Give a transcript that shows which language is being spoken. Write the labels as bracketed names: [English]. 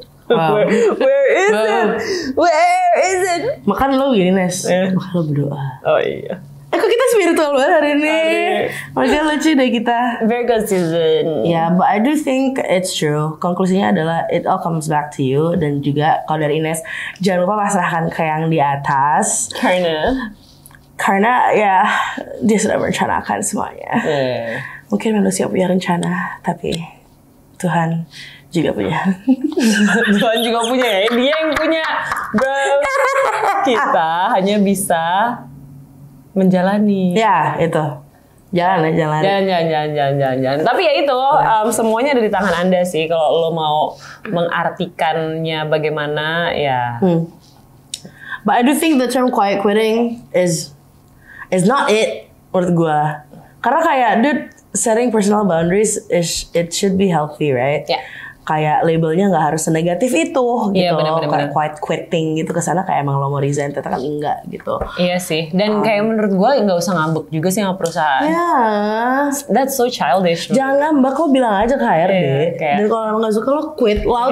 [English] Wow. Where is Wow. it? Where is it? [Indonesian] Makan lo gini Nes. Eh. Makan lo berdoa. Oh iya. Kok kita spiritual banget hari ini. Makanya lucu deh kita. [English] Virgo season. Ya, but I do think it's true. [Indonesian] Konklusinya adalah [English] it all comes back to you. [Indonesian] Dan juga kalau dari Ines, jangan lupa pasrahkan ke yang di atas. Karena ya dia sudah merencanakan semuanya. Mungkin manusia punya rencana, tapi Tuhan juga punya. Tuhan juga punya ya. Dia yang punya, bro. Kita hanya bisa menjalani. Ya, itu. Jalan. Jangan. Tapi ya itu, semuanya ada di tangan Anda sih. Kalau lo mau mengartikannya bagaimana, ya. [English] But I do think the term quiet quitting is not it [Indonesian] menurut gue. Karena kayak, [English] dude, setting personal boundaries it should be healthy, right? [Indonesian] Ya. Kayak labelnya nggak harus senegatif itu gitu. Iya, bener. Kayak quiet quitting gitu kesana kayak emang lo mau resign, ternyata kan enggak gitu. Iya sih. Dan kayak menurut gue nggak usah ngambek juga sih sama perusahaan. Ya, [English] That's so childish. [Indonesian] jangan ngambek, lo bilang aja ke HRD. Iya, kayak- Dan kalau emang nggak suka lo [English] quit, loud